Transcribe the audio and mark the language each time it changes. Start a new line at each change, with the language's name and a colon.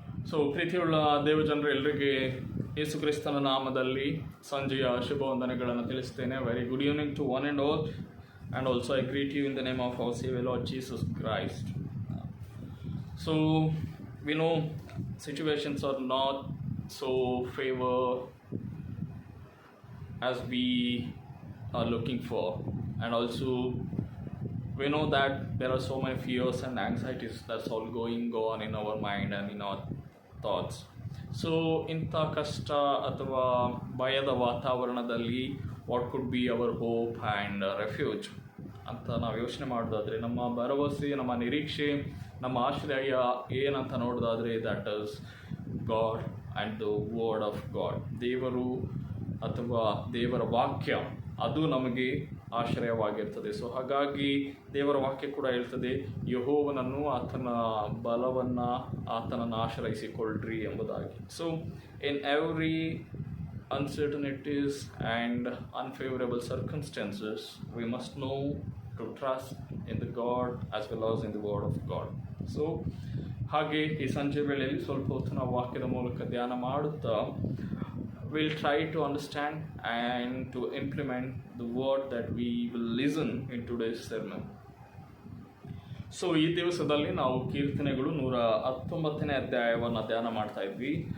Kannada: So ಪ್ರೀತಿಯುಳ್ಳ ದೇವಜನರು, ಎಲ್ಲರಿಗೆ ಯೇಸು ಕ್ರಿಸ್ತನ ನಾಮದಲ್ಲಿ ಸಂಜೆಯ ಶುಭ ವಂದನೆಗಳನ್ನು ತಿಳಿಸ್ತೇನೆ.
English: Very good evening to one and all, and also I greet you in the name of our saviour Lord Jesus Christ. So we know situations are not so favor as we are looking for, and also we know that there are so many fears and anxieties that's all going on in our mind and in our thoughts.
Kannada: So ಇಂಥ ಕಷ್ಟ ಅಥವಾ ಭಯದ ವಾತಾವರಣದಲ್ಲಿ
English: what could be our hope and refuge
Kannada: ಅಂತ ನಾವು ಯೋಚನೆ ಮಾಡೋದಾದರೆ, ನಮ್ಮ ಭರವಸೆ, ನಮ್ಮ ನಿರೀಕ್ಷೆ, ನಮ್ಮ ಆಶ್ರಯ ಏನಂತ ನೋಡೋದಾದರೆ,
English: That is God and the word of God.
Kannada: ದೇವರು ಅಥವಾ ದೇವರ ವಾಕ್ಯ, ಅದು ನಮಗೆ ಆಶ್ರಯವಾಗಿರ್ತದೆ. ಸೊ ಹಾಗಾಗಿ ದೇವರ ವಾಕ್ಯ ಕೂಡ ಹೇಳ್ತದೆ, ಯೆಹೋವನನ್ನು, ಆತನ ಬಲವನ್ನು, ಆತನನ್ನು ಆಶ್ರಯಿಸಿಕೊಳ್ಳ್ರಿ ಎಂಬುದಾಗಿ.
English: So in every uncertainties and unfavorable circumstances, we must know to trust in the God as well as in the word of God. So
Kannada: ಹಾಗೆ ಈ ಸಂಜೆ ವೇಳೆಯಲ್ಲಿ ಸ್ವಲ್ಪ ಹೊತ್ತು ನಾವು ವಾಕ್ಯದ ಮೂಲಕ ಧ್ಯಾನ ಮಾಡುತ್ತಾ
English: we'll try to understand and to implement the word that we will listen in today's sermon.
Kannada: So ಈ ದಿವಸದಲ್ಲಿ ನಾವು ಕೀರ್ತನೆಗಳು 119ನೇ ಅಧ್ಯಾಯವನ್ನು ಧ್ಯಾನ ಮಾಡ್ತಾ ಇದ್ವಿ.